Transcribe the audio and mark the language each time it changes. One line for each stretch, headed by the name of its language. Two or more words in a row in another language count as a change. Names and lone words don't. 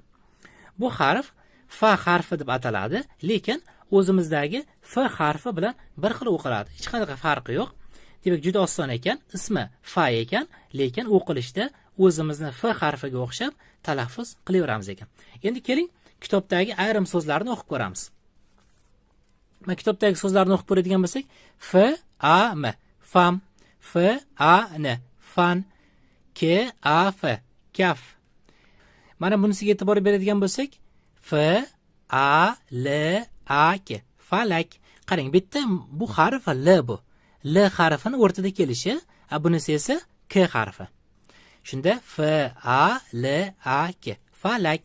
Uzbek: Bu harf fa harfi deb ataladi, lekin o'zimizdagi f harfi bilan bir xil o'qiladi. Hech qanaqa farqi yo'q. Demak, juda oson ekan. Ismi fa ekan, lekin o'qilishda o'zimizni f harfiga o'xshab talaffuz qilaveramiz ekan. Endi keling, kitobdagi ayrim so'zlarni o'qib ko'ramiz. Mana kitobdagi so'zlarni o'qib ko'radigan bo'lsak, f a m fam, f a n fan, k a f kaf. Mana bunisiga e'tibor beradigan bo'lsak, f a l a k falak. Qarang, bitta bu harf l bu. L harfini o'rtada kelishi, bunisi esa k harfi. Shunda f a l a k falak.